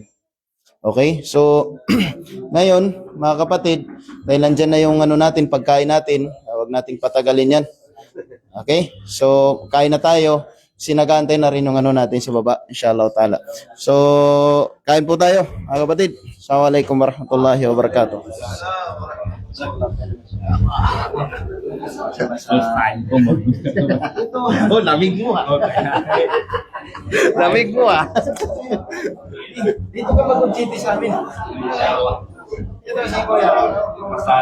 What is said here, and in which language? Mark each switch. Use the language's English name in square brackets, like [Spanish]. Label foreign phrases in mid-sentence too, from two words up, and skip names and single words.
[Filipino] Okay? So ngayon, mga kapatid, dahil nandyan na yung ano natin, pagkain natin, huwag nating patagalin yan. Okay? So kain na tayo, sinagantay na rin yung ano natin sa baba, [Arabic] إن شاء الله تعالى. [Filipino] So kain po tayo, mga kapatid. [Arabic] السلام عليكم ورحمة الله وبركاته. [Filipino] Lamig mo ha. Lamig mo ha. Dito ka mag-chiti sa amin. Ito si Kuya.